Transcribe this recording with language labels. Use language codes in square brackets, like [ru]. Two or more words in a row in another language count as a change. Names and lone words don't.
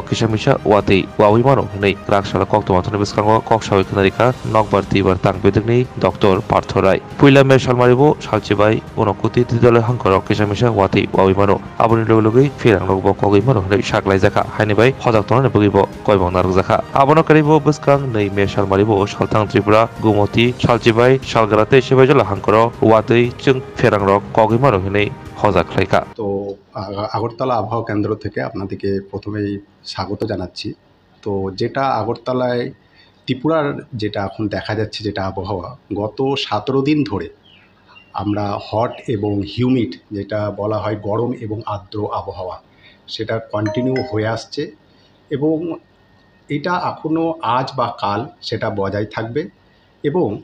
[trp] kisamisa wati wawimano hnei raksala koktoma thoni biskango koksawi khnarika nokbar tibar tangbedekni dr parthorai puila me salmaribo salchibai onokuti tidole hangkoro kisamisa wati wawimano aboni logoi firang rokbo kogimano hnei saklaijaka hainibai hodak tonani bugibo koibong narjaka abono karibo biskang nei me salmaribo saltang tripura gumoti salchibai salgarate sebai jola hangkoro wati chung firang rok kogimano hnei হজা খাইকা [bn] তো আগরতলা আবহাওয়া কেন্দ্র থেকে আপনাদেরকে প্রথমেই স্বাগত জানাচ্ছি। তো যেটা আগরতলায় ত্রিপুরার যেটা এখন দেখা যাচ্ছে যেটা আবহাওয়া গত 17 দিন ধরে আমরা হট এবং হিউমিড যেটা বলা হয় গরম এবং আর্দ্র আবহাওয়া সেটা কন্টিনিউ হয়ে আসছে এবং এটা এখনও আজ বা কাল সেটা বজায় থাকবে এবং